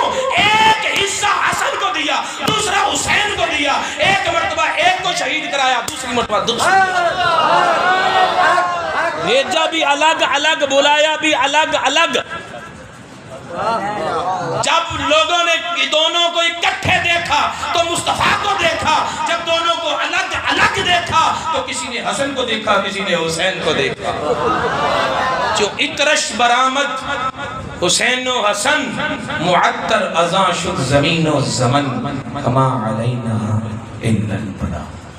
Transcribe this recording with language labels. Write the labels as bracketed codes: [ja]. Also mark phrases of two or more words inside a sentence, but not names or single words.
[ur] ایک حصہ حسن کو دیا، دوسرا حسین کو دیا، ایک مرتبہ ایک کو شہید کرایا، دوسری مرتبہ دوسری، بھیجا بھی الگ الگ، بلایا بھی الگ الگ۔ جب لوگوں نے دونوں کو اکٹھے دیکھا دیکھا تو مصطفیٰ کو دیکھا، جب دونوں کو الگ الگ دیکھا تو کسی نے حسن کو دیکھا، کسی نے حسین کو دیکھا۔ [fa] جو اطرش برآمد حسین و حسن، معطر ازاں شد زمین و زمن، [ar] کما علینا الا البلاغ۔